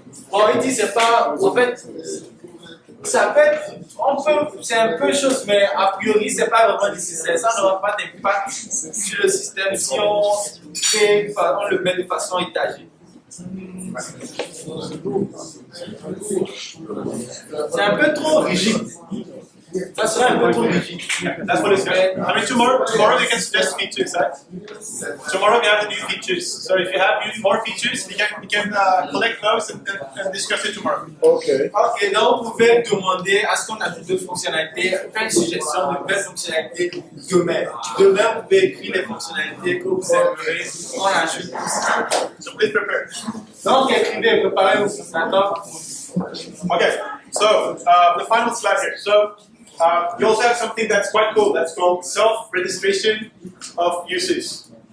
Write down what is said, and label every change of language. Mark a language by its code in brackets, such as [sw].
[fr] Bon, il dit c'est pas. En fait, ça peut être, c'est un peu chose, mais a priori, c'est pas vraiment nécessaire. Ça n'aura pas d'impact sur le système si on le met de façon étagée. C'est un peu trop rigide. Ça serait un peu trop rigide. [en] That's what it's good. I mean, tomorrow you can suggest features, right? Tomorrow we have the new features. So if you have more features, we can collect those and discuss it tomorrow. Okay. [fr] Ok, donc vous pouvez demander à ce qu'on ajoute d'autres fonctionnalités, faire une suggestion de nouvelles fonctionnalités demain. Demain, vous pouvez écrire les fonctionnalités que vous aimeriez qu'on ajoute. [en] So please prepare. [fr] Donc écrivez, préparez-vous, d'accord? [en] Okay, so the final slide here. So you also have something that's quite cool. That's called self-registration of users.